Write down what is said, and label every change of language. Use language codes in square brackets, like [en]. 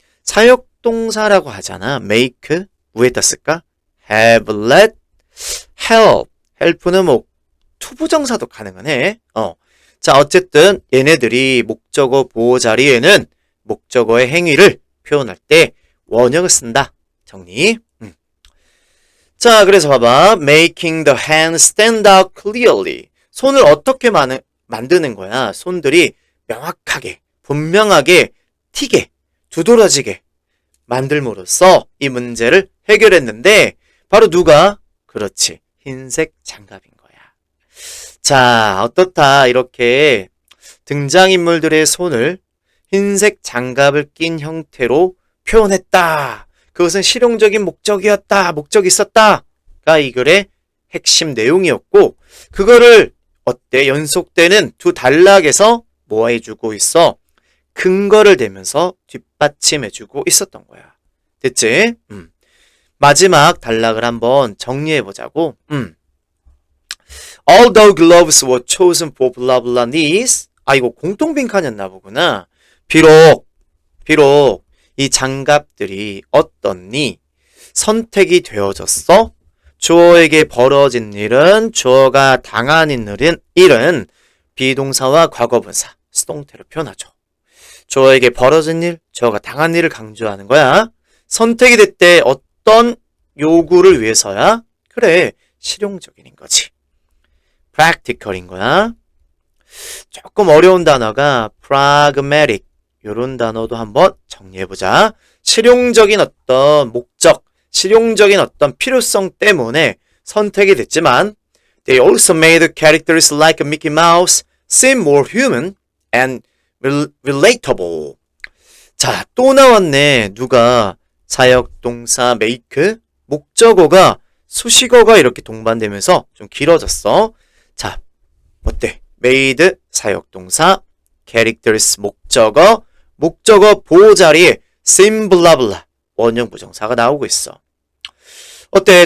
[ko] 사역동사라고 하잖아. make 위에다 쓸까? [en] have, let, help. [ko] help는 뭐 투부정사도 가능하네. 자, 어쨌든 얘네들이 목적어 보호 자리에는 목적어의 행위를 표현할 때 원형을 쓴다. 정리. 자, 그래서 봐봐. [en] making the hand stand out clearly. [ko] 손을 어떻게 만드는 거야? 손들이 명확하게, 분명하게, 튀게, 두드러지게 만들므로써 이 문제를 해결했는데 바로 누가? 그렇지. 흰색 장갑인 거야. 자, 어떻다. 이렇게 등장인물들의 손을 흰색 장갑을 낀 형태로 표현했다. 그것은 실용적인 목적이었다. 목적이 있었다가 이 글의 핵심 내용이었고 그거를 어때? 연속되는 두 단락에서 뭐 해주고 있어? 근거를 대면서 뒷받침해주고 있었던 거야. 됐지? 마지막 단락을 한번 정리해보자고. [en] Although gloves were chosen for blah blah needs. [ko] 아, 이거 공통빈칸이었나 보구나. 비록 이 장갑들이 어떻니? 선택이 되어졌어? 주어에게 벌어진 일은 주어가 당한 일은 비동사와 과거분사, 수동태로 표현하죠. 주어에게 벌어진 일, 주어가 당한 일을 강조하는 거야. 선택이 됐대. 어떤 요구를 위해서야? 그래, 실용적인 거지. practical인 거야. 조금 어려운 단어가 pragmatic 이런 단어도 한번 정리해보자. 실용적인 어떤 목적, 실용적인 어떤 필요성 때문에 선택이 됐지만 [en] they also made characters like Mickey Mouse seem more human and relatable. [ko] 자, 또 나왔네. 누가? 사역동사 make, 목적어가 수식어가 이렇게 동반되면서 좀 길어졌어. 자, 어때? made 사역동사, characters 목적어 보호 자리에 seem blah blah 원형 부정사가 나오고 있어. 어때?